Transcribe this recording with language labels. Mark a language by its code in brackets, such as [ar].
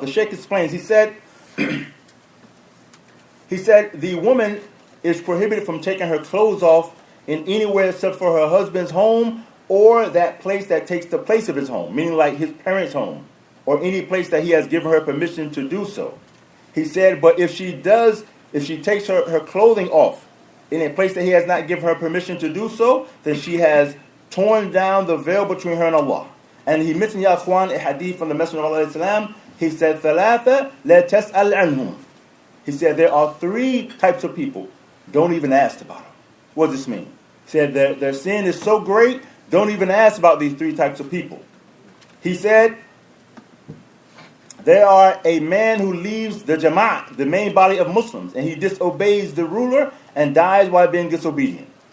[en] The Sheikh explains, he said, the woman is prohibited from taking her clothes off in anywhere except for her husband's home, or that place that takes the place of his home, meaning like his parents' home, or any place that he has given her permission to do so. He said, but if she takes her clothing off in a place that he has not given her permission to do so, then she has torn down the veil between her and Allah. And he mentioned, Ya Akhwan, a hadith from the Messenger of Allah. He said, [ar] ثَلَاثَ لَا تَسْأَلْ عَنْهُمْ. [en] He said, there are 3 types of people. Don't even ask about them. What does this mean? He said, their sin is so great, don't even ask about these 3 types of people. He said, there are a man who leaves the Jama'at, the main body of Muslims, and he disobeys the ruler and dies while being disobedient.